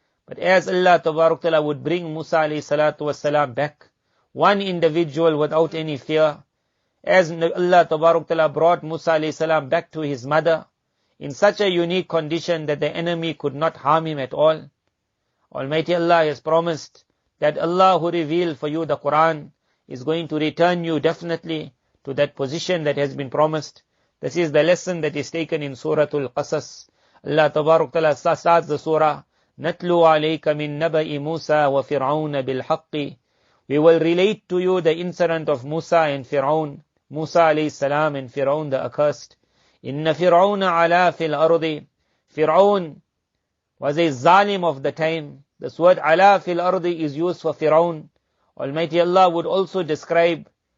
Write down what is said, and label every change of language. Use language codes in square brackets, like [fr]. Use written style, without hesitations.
[en] But as Allah Tabarak Ta'ala would bring Musa alayhi salatu wasalam back, one individual without any fear, as Allah Tabarak Ta'ala brought Musa alayhi salam back to his mother in such a unique condition that the enemy could not harm him at all. Almighty Allah has promised that Allah who revealed for you the Quran is going to return you definitely to that position that has been promised. This is the lesson that is taken in Surah Al-Qasas. Allah Tabarak Ta'ala starts the surah, [ar] نَتْلُو عَلَيْكَ مِن نَبَإِ مُوسَى وَفِرْعَوْنَ بِالْحَقِّ. [en] We will relate to you the incident of Musa and Fir'aun, Musa alayhi salam and Fir'aun the accursed. [ar] إِنَّ فِرْعَوْنَ عَلَى فِي الْأَرْضِ. [en] Fir'aun was a zalim of the time. This word [ar] عَلَى فِي الْأَرْضِ [en] is used for Fir'aun. Almighty Allah would also describe